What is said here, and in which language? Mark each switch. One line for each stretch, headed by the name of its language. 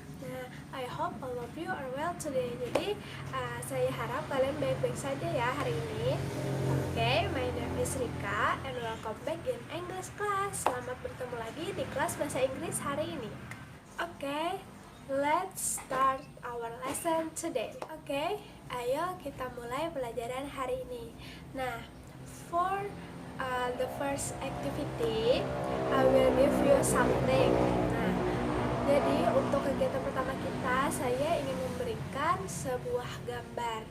English: Nah, I hope all of you are well today.
Indonesian: Jadi, saya harap kalian baik-baik saja ya hari ini.
English: Okay, my name is Rika and welcome back in English class.
Indonesian: Selamat bertemu lagi di kelas bahasa Inggris hari ini.
English: Okay, let's start our lesson today.
Indonesian: Okay, ayo kita mulai pelajaran hari ini.
English: Nah, for the first activity, I will give you something.
Indonesian: Nah, jadi untuk kegiatan pertama kita, saya ingin memberikan sebuah gambar.